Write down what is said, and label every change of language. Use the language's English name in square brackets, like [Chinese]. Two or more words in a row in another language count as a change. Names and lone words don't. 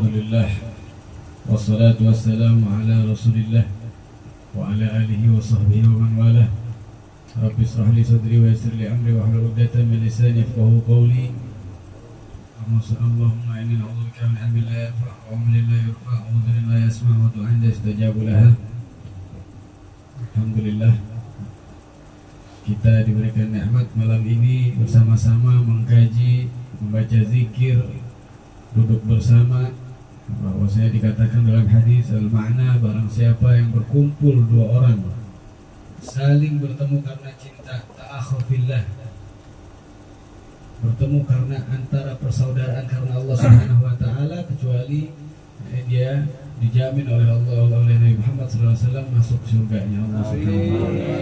[Arabic] الحمد لله والصلاة والسلام على رسول الله وعلى آله وصحبه ومن والاه. رب اشرح لي صدري ويسر لي أمري واحلل عقدة من لساني يفقهوا قولي. اللهم إني أعوذ بك من علم لا ينفع وعمل لا يرفع وعذر لا يسمع ودعاء لا يستجاب لها. [Indonesian] Alhamdulillah, kita diberikan nikmat malam ini bersama-sama mengkaji, membaca zikir, duduk bersama. Bahwasanya dikatakan dalam hadis al-ma'na, barang siapa yang berkumpul dua orang saling bertemu karena cinta, [Arabic] تآخوا في الله, [Indonesian] bertemu karena antara persaudaraan karena Allah [Arabic] سبحانه وتعالى, [Indonesian] kecuali dia dijamin oleh Allah, oleh Nabi Muhammad SAW masuk surganya Allah [Arabic] سبحانه وتعالى.